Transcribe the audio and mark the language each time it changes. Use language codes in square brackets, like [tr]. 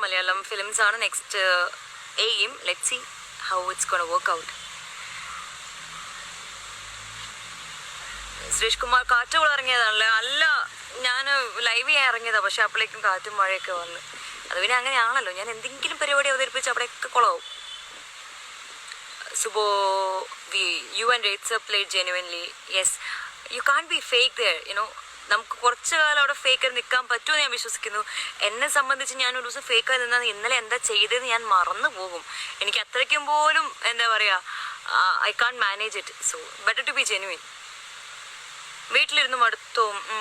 [ml] Malayalam films ആണ് next aim. [en] Let's see how it's gonna work out. [ml] Suresh Kumar, കാറ്റുകൾ ഇറങ്ങിയതാണല്ലേ? അല്ല, ഞാൻ ലൈവ് ചെയ്യാൻ ഇറങ്ങിയതാണ്. പക്ഷെ അപ്പോഴേക്കും കാറ്റും മഴയൊക്കെ വന്ന്. അത് പിന്നെ അങ്ങനെയാണല്ലോ, ഞാൻ എന്തെങ്കിലും പരിപാടി അവതരിപ്പിച്ച് അവിടെയൊക്കെ കുളവും. [en] സുബോ, you and Rate sir played genuinely. Yes, you can't be fake there, [ml] നമുക്ക് കുറച്ച് കാലം അവിടെ ഫേക്കായി നിൽക്കാൻ പറ്റുമെന്ന് ഞാൻ വിശ്വസിക്കുന്നു. എന്നെ സംബന്ധിച്ച് ഞാനൊരു ദിവസം ഫേക്കായി നിന്നാൽ ഇന്നലെ എന്താ ചെയ്തതെന്ന് ഞാൻ മറന്നു പോകും. എനിക്ക് അത്രയ്ക്കും പോലും എന്താ പറയുക, [en] I can manage it. So better to be genuine. [ml] വീട്ടിലിരുന്ന് മടുത്തോം.